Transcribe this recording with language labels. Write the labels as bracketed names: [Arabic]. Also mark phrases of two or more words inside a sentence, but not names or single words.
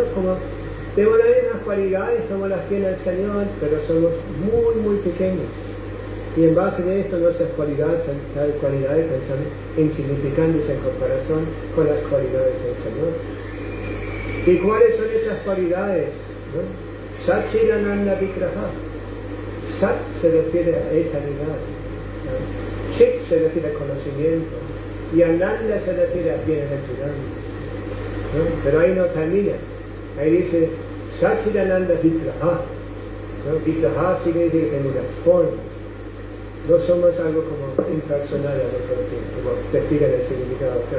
[Spanish] Como tenemos las mismas cualidades como las tiene el Señor, pero somos muy, muy pequeños. Y en base a esto nuestras cualidades son insignificantes en comparación con las cualidades del Señor. ¿Y cuáles son esas cualidades? ¿No? [Sanskrit] सच्चिदानन्द विग्रह. [Spanish] Sat se refiere a eternidad. ¿No? Chit se refiere a conocimiento. Y Ananda se refiere a bienaventuranza. ¿No? Pero ahí no termina. Ahí dice [Sanskrit] सच्चिदानन्द विग्रह. [Spanish] ¿No? Vigraha significa en una forma. No somos algo como impersonal, como te explican el significado acá.